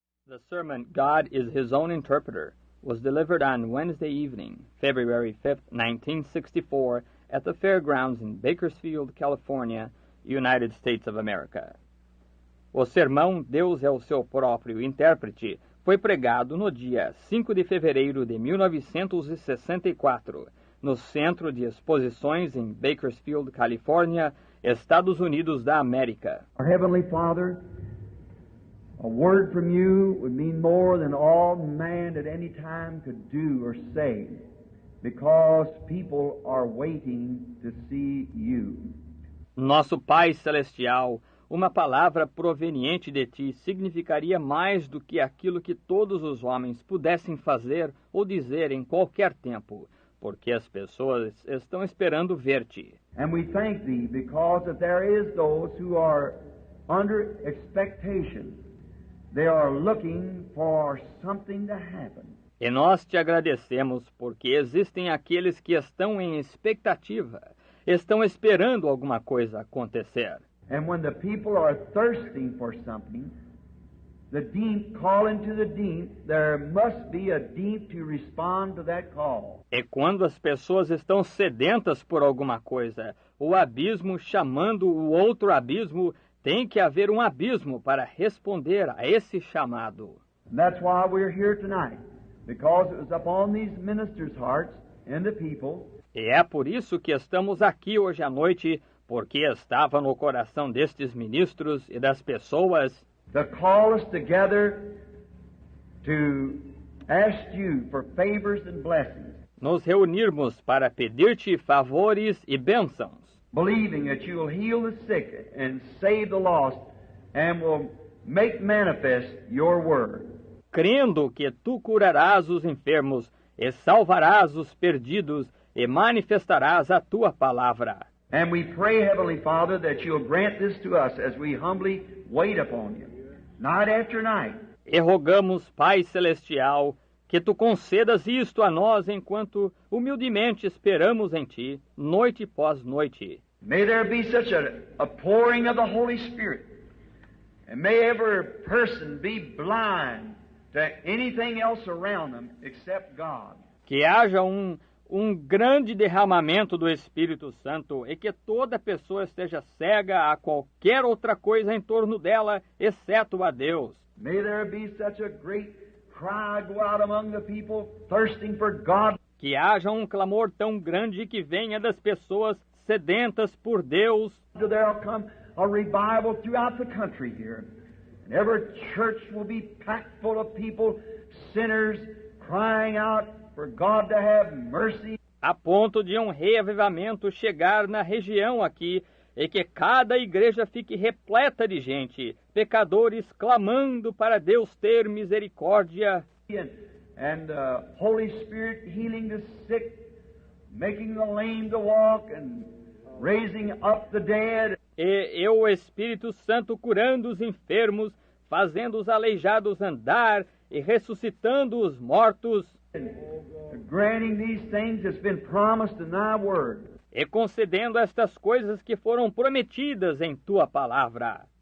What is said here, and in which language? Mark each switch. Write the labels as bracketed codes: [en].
[en] The sermon, God is His Own Interpreter, was delivered on Wednesday evening, February 5th, 1964, at the fairgrounds in Bakersfield, California, United States of America. [pt] O sermão, Deus é o seu próprio intérprete, foi pregado no dia 5 de fevereiro de 1964, no Centro de Exposições em Bakersfield, Califórnia, Estados Unidos da América. [en] Our Heavenly Father, a word from you would mean more than all man at any time could do or say, because people are waiting to see you. [pt] Nosso Pai Celestial, uma palavra proveniente de Ti significaria mais do que aquilo que todos os homens pudessem fazer ou dizer em qualquer tempo, porque as pessoas estão esperando ver-te. [en] And we thank Thee because that there is those who are under expectation. They are looking for something to happen. [pt] E nós te agradecemos porque existem aqueles que estão em expectativa, estão esperando alguma coisa acontecer. [en] And when the people are thirsting for something, the deep calling to the deep, there must be a deep to respond to that call. [pt] E quando as pessoas estão sedentas por alguma coisa, o abismo chamando o outro abismo, tem que haver um abismo para responder a esse chamado. [en] And that's why we're here tonight, because it was upon these ministers' hearts and the people. [pt] E é por isso que estamos aqui hoje à noite, porque estava no coração destes ministros e das pessoas [en] To call us together to ask you for favors and blessings, [pt] nos reunirmos para pedir-te favores e bênçãos, [en] believing that you will heal the sick and save the lost and will make manifest your word. [pt] crendo que tu curarás os enfermos e salvarás os perdidos e manifestarás a tua palavra. [en] And we pray, Heavenly Father, that you'll grant this to us as we humbly wait upon you, night after night. [pt] E rogamos, Pai Celestial, que tu concedas isto a nós enquanto humildemente esperamos em ti, noite após noite. [en] May there be such a pouring of the Holy Spirit, and may every person be blind to anything else around them except God. [pt] Que haja um grande derramamento do Espírito Santo e que toda pessoa esteja cega a qualquer outra coisa em torno dela, exceto a Deus. [en] May there be such a great cry go out among the people thirsting for God. [pt] Que haja um clamor tão grande que venha das pessoas sedentas por Deus. [en] There'll come a revival throughout the country here. And every church will be packed full of people, sinners, crying out for God to have mercy. [pt] A ponto de um reavivamento chegar na região aqui e que cada igreja fique repleta de gente, pecadores clamando para Deus ter misericórdia. [en] And Holy Spirit healing the sick, making the lame to walk and raising up the dead. [pt] E o Espírito Santo curando os enfermos, fazendo os aleijados andar e ressuscitando os mortos. [en] Granting these things that's been promised in thy word. [pt] E concedendo estas coisas que foram prometidas em tua palavra.